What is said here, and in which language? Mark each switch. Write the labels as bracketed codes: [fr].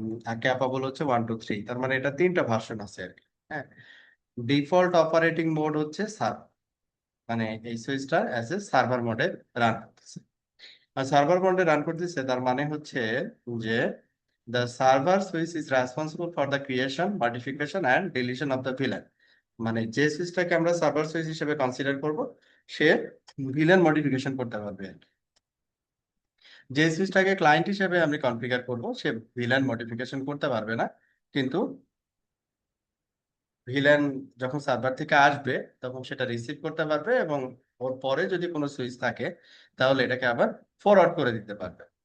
[bn] আর capable হচ্ছে 1 2 3, তার মানে এটা তিনটা ভার্সন আছে আর কি। হ্যাঁ, ডিফল্ট অপারেটিং মোড হচ্ছে সার্ভার, মানে এই সুইচটা অ্যাজ এ সার্ভার মোডে রান করতেছে। আর সার্ভার মোডে রান করতেছে তার মানে হচ্ছে যে [en] the server switch is responsible for the creation, modification and deletion of the VLAN. [bn] মানে যে সুইচটাকে আমরা সার্ভার সুইচ হিসেবে কনসিডার করব সে ভিলেন মডিফিকেশন করতে পারবে আর কি। যে সুইচটাকে ক্লায়েন্ট হিসেবে আমি কনফিগার করব সে ভিলেন মডিফিকেশন করতে পারবে না, কিন্তু ভিলেন যখন সার্ভার থেকে আসবে তখন সেটা রিসিভ করতে পারবে এবং ওর পরে যদি কোনো সুইচ থাকে তাহলে এটাকে আবার ফরওয়ার্ড করে দিতে পারবে।